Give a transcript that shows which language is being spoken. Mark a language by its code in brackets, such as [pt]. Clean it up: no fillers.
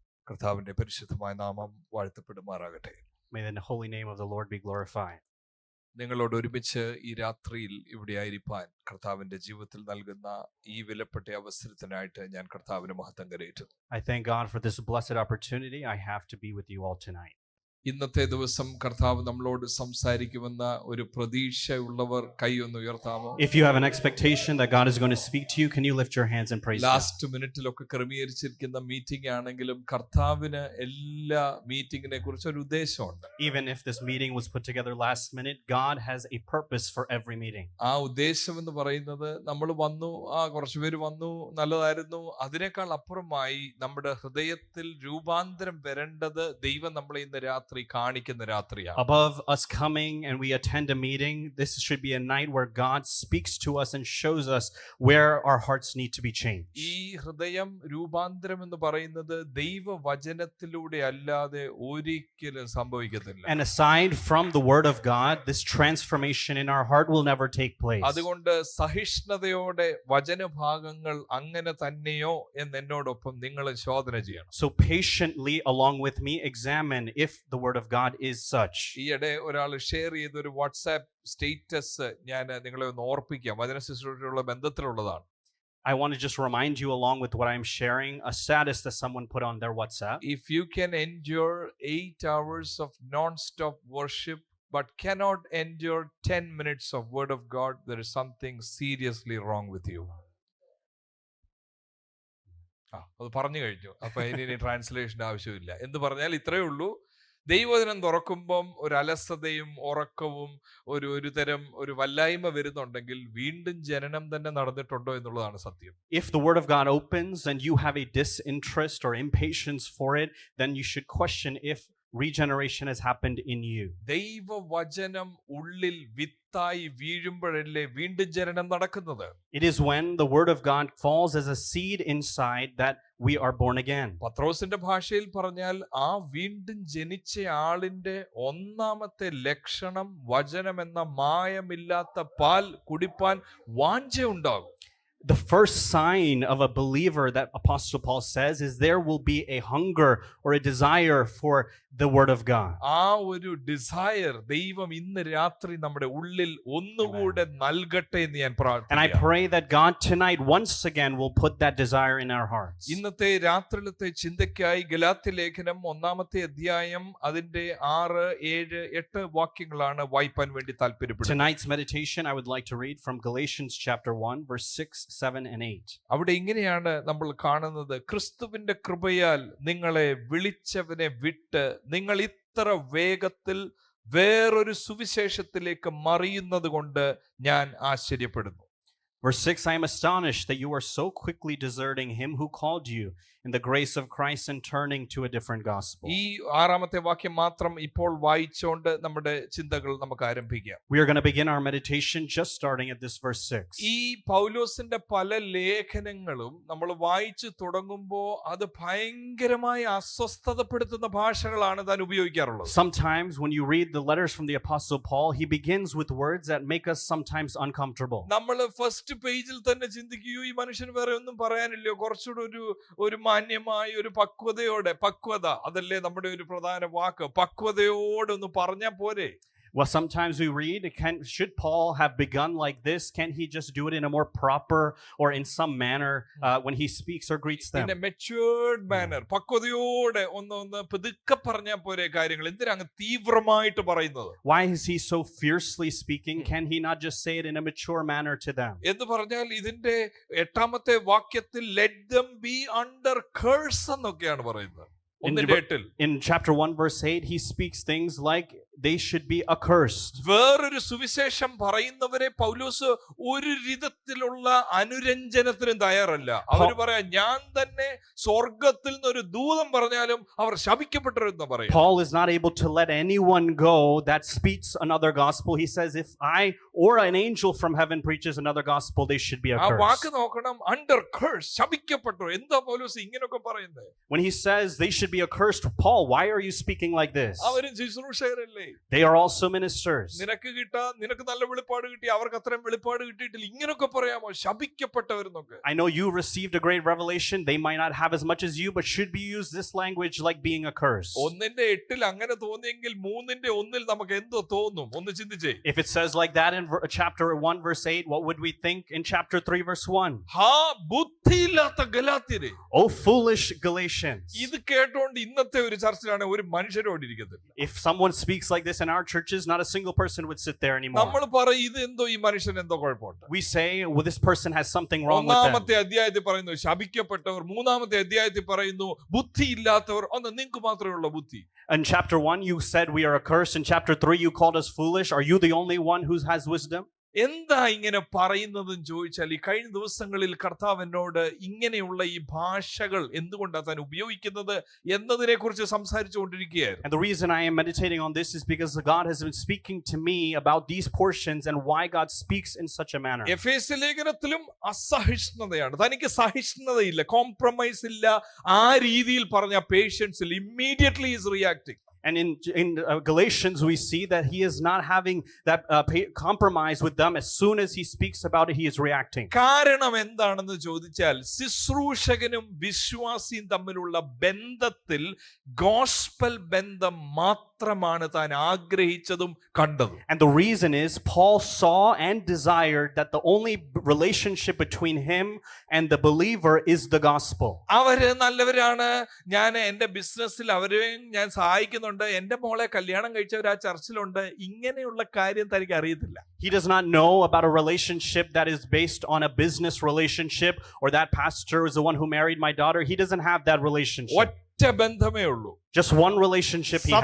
[ml] കർത്താവിന്റെ പരിശുദ്ധമായ നാമം വാഴ്ത്തപ്പെടുമാറാകട്ടെ. [en] May the holy name of the Lord be glorified. [ml] നിങ്ങളോട് ഒരുമിച്ച് ഈ രാത്രിയിൽ ഇവിടെ ആയിരിക്കാൻ കർത്താവിന്റെ ജീവിതത്തിൽ നൽകുന്ന ഈ വിലപ്പെട്ട അവസരത്തിനായിട്ട് ഞാൻ കർത്താവിന് മഹത്വം കരയേറ്റുന്നു. [en] I thank God for this blessed opportunity I have to be with you all tonight. [ml] ഇന്നത്തെ ദിവസം കർത്താവ് നമ്മളോട് സംസാരിക്കുമെന്ന ഒരു പ്രതീക്ഷയുള്ളവർ കൈയൊന്ന് ഉയർത്താമോ? [en] If you have an expectation that God is going to speak to you, can you lift your hands and praise God? [ml] Last മിനിറ്റിലൊക്കെ ക്രമീകരിച്ചിരിക്കുന്ന meeting ആണെങ്കിലും കർത്താവിന് എല്ലാ മീറ്റിംഗിനെ കുറിച്ച് ഒരു ഉദ്ദേശമുണ്ട്. [en] Even if this meeting was put together last minute, God has a purpose for every meeting. [ml] ആ ഉദ്ദേശം എന്ന് പറയുന്നത് നമ്മൾ വന്നു, കുറച്ചുപേര് വന്നു, നല്ലതായിരുന്നു, അതിനേക്കാൾ അപ്പുറമായി നമ്മുടെ ഹൃദയത്തിൽ രൂപാന്തരം വരേണ്ടത് ദൈവം നമ്മളെ ഇന്ന് രാത്രി കാണിക്കുന്ന രാത്രിയാണ്. [en] Above us coming and we attend a meeting, this should be a night where God speaks to us and shows us where our hearts need to be changed. [ml] ഈ ഹൃദയം രൂപാന്തരം എന്ന് പറയുന്നത് ദൈവവചനത്തിലൂടെ അല്ലാതെ ഒരിക്കലും സംഭവിക്കത്തില്ല. [en] And aside from the word of God, this transformation in our heart will never take place. [ml] അതുകൊണ്ട് സഹിഷ്ണുതയോടെ വചനഭാഗങ്ങൾ അങ്ങനെ തന്നെയോ എന്ന് എന്നോടൊപ്പം നിങ്ങൾ ശോധന ചെയ്യണം. [en] So patiently along with me examine if the word of God is such. [ml] ഈയിടെ ഒരാൾ ഷെയർ ചെയ്ത ഒരു വാട്സാപ്പ് സ്റ്റേറ്റസ് ഞാൻ നിങ്ങളെ ഒന്ന് ഓർപ്പിക്കാം. വചന ശുശ്രൂഷയുള്ള ബന്ധത്തിലുള്ളതാണ്. [en] I want to just remind you along with what I'm sharing, a status that someone put on their WhatsApp. If you can endure 8 hours of non-stop worship but cannot endure 10 minutes of word of God, there is something seriously wrong with you. [ml] അത് പറഞ്ഞു കഴിഞ്ഞു. അപ്പൊ ഇനി translation ആവശ്യമില്ല. എന്ത് പറഞ്ഞാൽ ഇത്രയേ ഉള്ളൂ. ദൈവവചനം തുറക്കുമ്പം ഒരു അലസതയും ഉറക്കവും ഒരു തരം ഒരു വല്ലായ്മ വരുന്നുണ്ടെങ്കിൽ വീണ്ടും ജനനം തന്നെ നടന്നിട്ടുണ്ടോ എന്നുള്ളതാണ് സത്യം. [en] If the word of God opens and you have a disinterest or impatience for it, then you should question if regeneration has happened in you. [ml] ദൈവവചനം ഉള്ളിൽ വിത്തായി വീഴുമ്പോഴല്ലേ വീണ്ടും ജനനം നടക്കുന്നത്. [en] It is when the word of God falls as a seed inside that we are born again. [ml] പത്രോസിന്റെ ഭാഷയിൽ പറഞ്ഞാൽ ആ വീണ്ടും ജനിച്ച ആളിന്റെ ഒന്നാമത്തെ ലക്ഷണം വചനം എന്ന മായമില്ലാത്ത പാൽ കുടിപ്പാൻ വാഞ്ച ഉണ്ടാകും. [en] The first sign of a believer that Apostle Paul says is there will be a hunger or a desire for the word of God. [ml] ആ ഒരു ഡിസയർ ദൈവം ഇന്ന് രാത്രി നമ്മുടെ ഉള്ളിൽ ഒന്നുകൂടെ നൽകട്ടെ എന്ന് ഞാൻ പ്രാർത്ഥിക്കുന്നു. [en] And I pray that God tonight once again will put that desire in our hearts. [ml] ഇന്നത്തെ രാത്രിയിലത്തെ ചിന്തയ്ക്കായി ഗലാത്യ ലേഖനം 1-ാമത്തെ അധ്യായം അതിന്റെ 6, 7, 8 വാക്യങ്ങളാണ് വായിപ്പാൻ വേണ്ടി താല്പര്യപ്പെടുന്നത്. [en] Tonight's meditation I would like to read from Galatians chapter 1 verse 6, 7 and 8. [ml] അവിടെ ഇങ്ങനെയാണ് നമ്മൾ കാണുന്നത്. ക്രിസ്തുവിന്റെ കൃപയാൽ നിങ്ങളെ വിളിച്ചവനെ വിട്ട് നിങ്ങൾ ഇത്ര വേഗത്തിൽ വേറൊരു സുവിശേഷത്തിലേക്ക് മറിയുന്നത് കൊണ്ട് ഞാൻ ആശ്ചര്യപ്പെടുന്നു. [en] Verse 6, I am astonished that you are so quickly deserting him who called you in the grace of Christ and turning to a different gospel. [ml] ഈ 6-ാമത്തെ വാക്യം മാത്രം ഇപ്പോൾ വായിച്ചുകൊണ്ട് നമ്മുടെ ചിന്തകൾ നമുക്ക് ആരംഭിക്കാം. [en] We are going to begin our meditation just starting at this verse 6. [ml] ഈ പൗലോസിന്റെ പല ലേഖനങ്ങളും നമ്മൾ വായിച്ചു തുടങ്ങുമ്പോൾ അത് ഭയങ്കരമായി അസ്വസ്ഥതപ്പെടുത്തുന്ന ഭാഷകളാണ് താൻ ഉപയോഗിക്കാറുള്ളത്. [en] Sometimes when you read the letters from the Apostle Paul, he begins with words that make us sometimes uncomfortable. [ml] നമ്മൾ ഫസ്റ്റ് പേജിൽ തന്നെ ചിന്തിക്കുകയോ ഈ മനുഷ്യന് വേറെ ഒന്നും പറയാനില്ലയോ, കുറച്ചുകൂടെ ഒരു മാന്യമായ ഒരു പക്വത, അതല്ലേ നമ്മുടെ ഒരു പ്രധാന വാക്ക്, പക്വതയോടെ ഒന്ന് പറഞ്ഞാൽ പോരെ. [en] Well, sometimes we read, should Paul have begun like this? Can he just do it in a more proper or in some manner when he speaks or greets them? In a matured manner. [ml] പക്വതയോടെ ഒന്ന് പതുക്കെ പറഞ്ഞാൽ പോരെ കാര്യങ്ങൾ. എന്തിനാ അങ്ങ് തീവ്രമായിട്ട് പറയുന്നത്? [en] Why is he so fiercely speaking? Can he not just say it in a mature manner to them? [ml] എന്ന് പറഞ്ഞാൽ ഇതിന്റെ 8-ാമത്തെ വാക്യത്തിൽ [en] let them be under curse [ml] എന്നൊക്കെയാണ് പറയുന്നത്. [en] In chapter 1 verse 8 he speaks things like they should be accursed. [ml] വേറൊരു സുവിശേഷം പറയുന്നവരെ പൗലോസ് ഒരു വിധത്തിലുള്ള അനുരഞ്ജനത്തിനും തയ്യാറല്ല. അവർ പറയാ ഞാൻ തന്നെ സ്വർഗത്തിൽ നിന്ന് ഒരു ദൂതൻ പറഞ്ഞാലും അവർ ശപിക്കപ്പെട്ടവരെന്ന് പറയും. [en] Paul is not able to let anyone go that speaks another gospel. He says if I or an angel from heaven preaches another gospel, they should be accursed. [ml] ആ വാക്ക് നോക്കണം, [en] under curse, [ml] ശപിക്കപ്പെട്ടു. എന്താ പൗലോസ് ഇങ്ങനെയൊക്കെ പറയുന്നത്? [en] When he says they should be accursed, Paul, why are you speaking like this? [ml] അവരും ശുശ്രൂഷകരല്ലേ? [en] They are also ministers. [ml] നിനക്ക് നല്ല വെളിപ്പാട് കിട്ടി, അവർക്ക് അത്രയും വെളിപ്പാട് കിട്ടിയിട്ടില്ല, ഇങ്ങനൊക്കെ പറയാമോ? ശപിക്കപ്പെട്ടവരെന്നൊക്കെ. [en] I know you received a great revelation. They might not have as much as you, but should be used this language like being a curse. [ml] 1:8 അങ്ങനെ തോന്നിയെങ്കിൽ 3:1 നമുക്ക് എന്തോ തോന്നും? ഒന്ന് ചിന്തിച്ചേ. [en] If it says like that in chapter 1 verse 8, what would we think in chapter 3 verse 1? [ml] ഹാ ബുദ്ധിയില്ലാത്ത ഗലാത്യരെ. [en] Oh foolish Galatians. [ml] ഇത് കേട്ടോണ്ട് ഇന്നത്തെ ഒരു ചർച്ചിലാണ് ഒരു മനുഷ്യരോട് ഇരിക്കത്തില്ല. [en] If someone speaks like this in our churches, not a single person would sit there anymore. [ml] നമ്മൾ പറയും ഇത് എന്തോ ഈ മനുഷ്യൻ എന്തോ കുഴപ്പമുണ്ട്. [en] We say, well, this person has something wrong with them. [ml] ഒന്നാമത്തെ അധ്യായത്തിൽ പറയുന്നു ശപിക്കപ്പെട്ടവർ, മൂന്നാമത്തെ അധ്യായത്തിൽ പറയുന്നു ബുദ്ധിയില്ലാത്തവർ. ഒന്ന് നിങ്ങൾക്ക് മാത്രമേ ഉള്ള ബുദ്ധി. [en] In chapter 1 you said we are accursed. In chapter 3 you called us foolish. Are you the only one who has wisdom? [ml] എന്താ ഇങ്ങനെ പറയുന്നതെന്ന് ചോദിച്ചാൽ, ഈ കഴിഞ്ഞ ദിവസങ്ങളിൽ കർത്താവ് എന്നോട് ഇങ്ങനെയുള്ള ഈ ഭാഷകൾ എന്തുകൊണ്ടാണ് താൻ ഉപയോഗിക്കുന്നത് എന്നതിനെ കുറിച്ച് സംസാരിച്ചുകൊണ്ടിരിക്കുകയായിരുന്നു. [en] And the reason I am meditating on this is because God has been speaking to me about these portions and why God speaks in such a manner. [ml] എഫേസ്യ ലേഖനത്തിലും അസഹിഷ്ണുതയാണ്, തനിക്ക് സഹിഷ്ണുതയില്ല, കോംപ്രമൈസ് ഇല്ല. ആ രീതിയിൽ പറഞ്ഞ പേഷ്യൻസിൽ [en] immediately is reacting. And in Galatians, we see that he is not having that compromise with them. As soon as he speaks about it, he is reacting. [ml] കാരണം എന്താണെന്ന് ചോദിച്ചാൽ, ശുശ്രൂഷകനും വിശ്വാസിയും തമ്മിലുള്ള ബന്ധത്തിൽ ഗോസ്പൽ ബന്ധം മാത്രമാണ് താൻ ആഗ്രഹിച്ചതും കണ്ടതും. [en] And the reason is Paul saw and desired that the only relationship between him and the believer is the gospel. അവര് നല്ലവരാണ്, ഞാൻ എന്റെ ബിസിനസ്സിൽ അവരെയും ഞാൻ സഹായിക്കുന്നുണ്ട്, എന്റെ മോളെ കല്യാണം കഴിച്ചവർ ആ ചർച്ചിലുണ്ട്, ഇങ്ങനെയുള്ള കാര്യം തനിക്ക് അറിയത്തില്ല. He does not know about a relationship that is based on a business relationship, or that pastor is the one who married my daughter. He doesn't have that relationship. [ml] ഒറ്റ ബന്ധമേ ഉള്ളൂ. [en] Just one relationship he has.